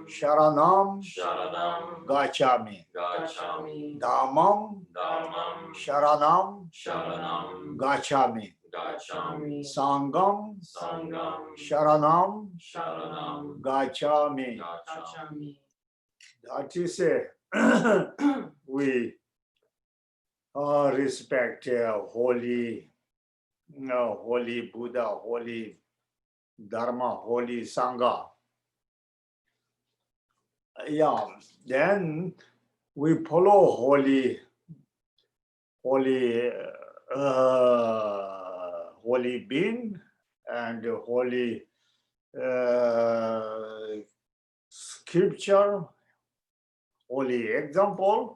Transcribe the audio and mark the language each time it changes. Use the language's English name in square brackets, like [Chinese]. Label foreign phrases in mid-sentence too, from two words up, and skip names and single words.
[Pali] Sharanam, Sharanam, Gacchami, Gacchami, Dhammam, Dhammam, Sharanam, Sharanam, Gacchami, Gacchami, Sangam, Sangam, Sharanam, Sharanam, Gacchami. Gacchami. [English] That is we respect holy, holy Buddha, holy Dharma, holy Sangha. Yeah, then we follow holy being and holy scripture, holy example.